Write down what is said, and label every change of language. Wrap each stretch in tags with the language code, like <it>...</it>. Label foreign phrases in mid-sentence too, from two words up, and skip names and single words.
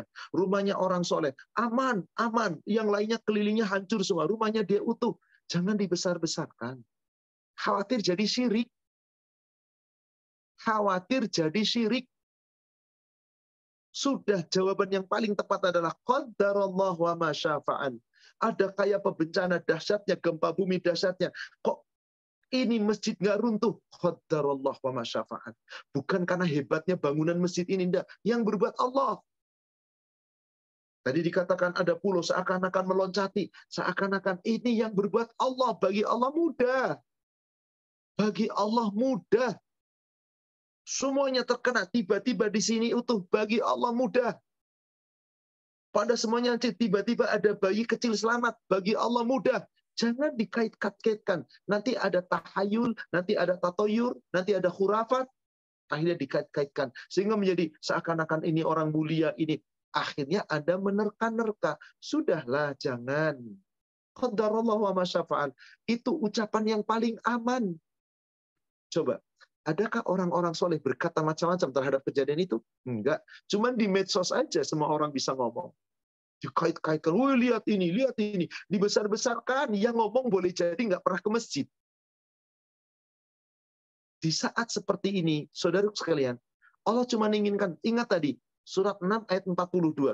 <id>Rumahnya orang soleh, aman, aman. Yang lainnya kelilingnya hancur semua, rumahnya dia utuh. Jangan dibesar-besarkan. Khawatir jadi syirik. Khawatir jadi syirik. Sudah, jawaban yang paling tepat adalah</id> <ar>قدر الله وما شاء فعل.</ar> <id>Ada kayak bencana dahsyatnya, gempa bumi dahsyatnya. Kok ini masjid nggak runtuh?</id> <ar>قدر الله وما شاء فعل.</ar> <id>Bukan karena hebatnya bangunan masjid ini, enggak. Yang berbuat Allah. Tadi dikatakan ada pulau seakan-akan meloncati. Seakan-akan ini yang berbuat Allah. Bagi Allah mudah. Bagi Allah mudah. Semuanya terkena, tiba-tiba di sini utuh. Bagi Allah mudah. Pada semuanya tiba-tiba ada bayi kecil selamat. Bagi Allah mudah. Jangan dikait-kaitkan. Nanti ada tahayul, nanti ada tatoyur, nanti ada khurafat. Akhirnya dikait-kaitkan. Sehingga menjadi seakan-akan ini orang mulia, ini. Akhirnya Anda menerka-nerka. Sudahlah, jangan.</id> <ar>قدر الله وما شاء فعل.</ar> <id>Itu ucapan yang paling aman. Coba. Adakah orang-orang soleh berkata macam-macam terhadap kejadian itu? Enggak. Cuman di medsos aja semua orang bisa ngomong. Dikait-kaitkan, woi lihat ini, dibesar-besarkan. Yang ngomong boleh jadi nggak pernah ke masjid. Di saat seperti ini, saudara sekalian, Allah cuma inginkan, ingat tadi, surat 6 ayat 42.</id>